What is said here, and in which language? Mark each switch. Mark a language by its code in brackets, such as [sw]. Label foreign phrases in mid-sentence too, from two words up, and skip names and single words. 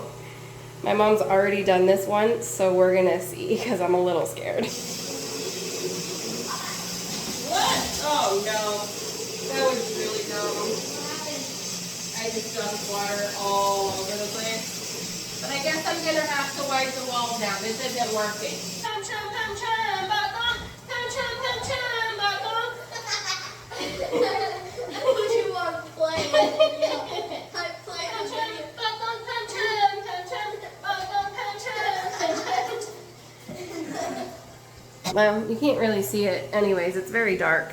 [en] My mom's already done this once, so we're gonna see, because I'm a little scared. What? Oh no, that was really dumb. I just dumped water all over the place. But I guess I'm gonna have to wipe the walls now. This isn't working. Chum chum chum chum ba-dum. Chum chum chum chum ba-dum. Would you want to play it? I play it. Well, you can't really see it anyways. It's very dark.